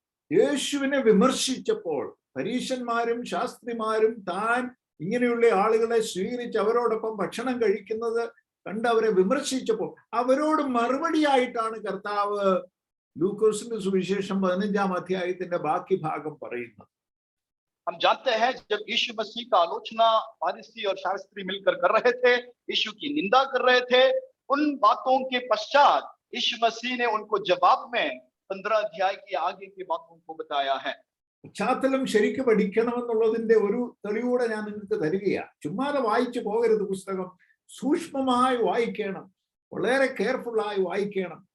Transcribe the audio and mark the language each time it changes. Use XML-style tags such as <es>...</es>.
<ml>യേശുവിനെ വിമർശിച്ചപ്പോൾ പരീശന്മാരും ശാസ്ത്രിമാരും താൻ ഇങ്ങനെയുള്ള ആളുകളെ സ്വീകരിച്ച് അവരോടൊപ്പം ഭക്ഷണം കഴിക്കുന്നത് കണ്ട് അവരെ വിമർശിച്ചപ്പോൾ അവരോട് മറുപടിയായിട്ടാണ് കർത്താവ് ലൂക്കോസിന്റെ സുവിശേഷം 15-ാം അധ്യായത്തിന്റെ ബാക്കി ഭാഗം പറയുന്നത്.</ml> <hi>हम जानते हैं जब यीशु मसीह का आलोचना फरीसी और शास्त्री मिलकर कर रहे थे, यीशु की निंदा कर रहे थे, उन बातों के पश्चात यीशु मसीह ने उनको जवाब में 15 अध्याय की आगे की बातों को बताया है.</hi> <ml>പശ്ചാത്തലം ശരിക്കും പഠിക്കണമെന്നുള്ളതിന്റെ ഒരു തെളിവൂടെ ഞാൻ നിങ്ങൾക്ക് തരികയാണ്. ചുമ്മാതെ വായിച്ചു പോകരുത് പുസ്തകം, സൂക്ഷ്മമായി വായിക്കണം, വളരെ കെയർഫുള്ളായി വായിക്കണം.</ml>